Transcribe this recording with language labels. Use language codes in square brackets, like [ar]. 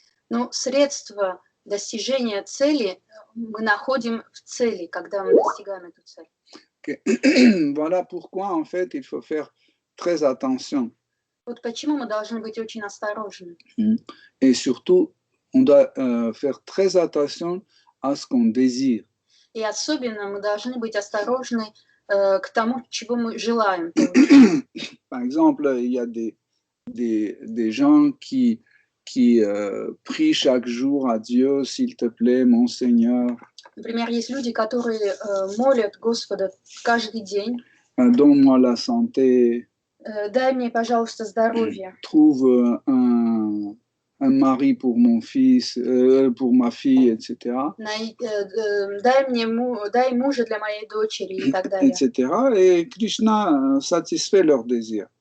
[ru] Но средства достижения цели мы находим в цели, когда мы достигаем эту цель. [fr] Voilà pourquoi, en fait, il faut faire très attention. [ru] Вот почему мы должны быть очень осторожны. [fr] Et surtout, on doit faire très attention à ce qu'on désire. [ru] И особенно мы должны быть осторожны к тому, чего мы желаем. [fr] Par exemple, il y a des gens qui prient chaque jour à Dieu, s'il te plaît, mon Seigneur. [ru] Например, есть люди, которые молят Господа каждый день. [fr] Donne-moi la santé. [ru] Дай мне, пожалуйста, здоровье. [fr] Trouve un mari pour mon fils, pour ma fille, etc. [ru] Дай мужа для моей дочери и так далее. [fr] Etc. Et Krishna satisfait leurs désirs.